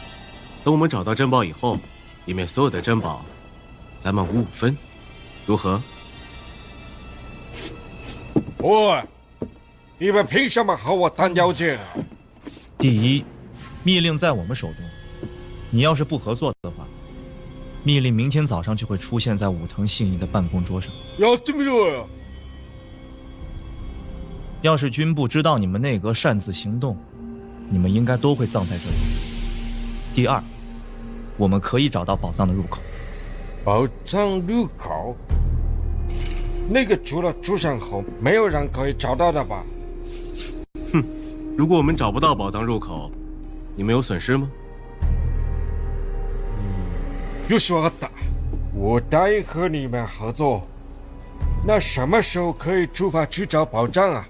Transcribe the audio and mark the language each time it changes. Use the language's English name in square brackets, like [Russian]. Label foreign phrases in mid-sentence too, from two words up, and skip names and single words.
[Chinese] 等我们找到珍宝以后，里面所有的珍宝，咱们5-5分，如何？喂，你们凭什么和我谈条件啊？第一，密令在我们手中； 你要是不合作的话，密令明天早上就会出现在武藤信一的办公桌上。 [Japanese] やってみろよ。 [Chinese] 要是军部知道你们内阁擅自行动，你们应该都会葬在这里。第二，我们可以找到宝藏的入口。宝藏入口？那个除了朱山后，没有人可以找到的吧？哼，如果我们找不到宝藏入口，你们有损失吗？ [Japanese] よし、わかった。 [Chinese] 我答应和你们合作。那什么时候可以出发去找宝藏啊？